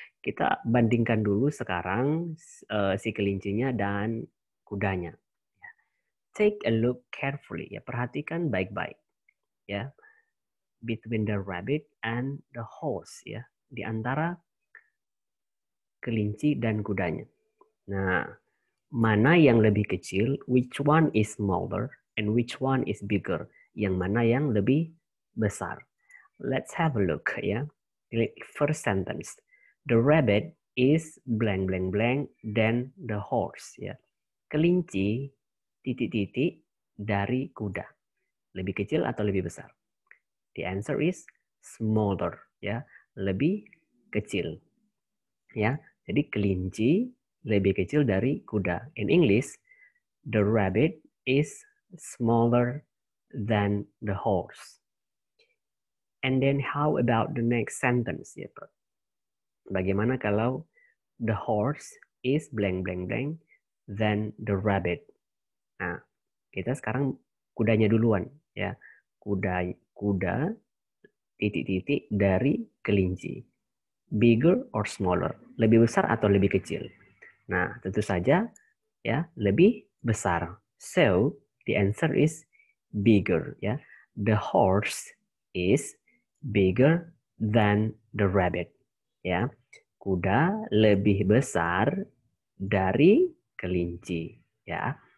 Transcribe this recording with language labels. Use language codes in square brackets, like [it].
[id] Kita bandingkan dulu sekarang si kelincinya dan kudanya. [en] Take a look carefully, ya, [id] perhatikan baik-baik, [en] ya, between the rabbit and the horse, ya, [id] di antara kelinci dan kudanya. Nah, mana yang lebih kecil? [en] Which one is smaller and which one is bigger? [id] Yang mana yang lebih besar? [en] Let's have a look, ya. First sentence. The rabbit is blank blank blank than the horse, ya. [id] Kelinci titik-titik dari kuda. Lebih kecil atau lebih besar? [en] The answer is smaller, ya. [id] Lebih kecil. Ya. Jadi kelinci lebih kecil dari kuda. [en] In English, the rabbit is smaller than the horse. And then how about the next sentence? [id] Ya, bagaimana kalau [en] the horse is blank blank blank than the rabbit? [id] Nah, kita sekarang kudanya duluan, ya. Kuda titik-titik dari kelinci. [en] Bigger or smaller? [id] Lebih besar atau lebih kecil? Nah, tentu saja, ya, lebih besar. [en] So, the answer is bigger, ya. The horse is bigger than the rabbit, ya. [id] Kuda lebih besar dari kelinci, ya.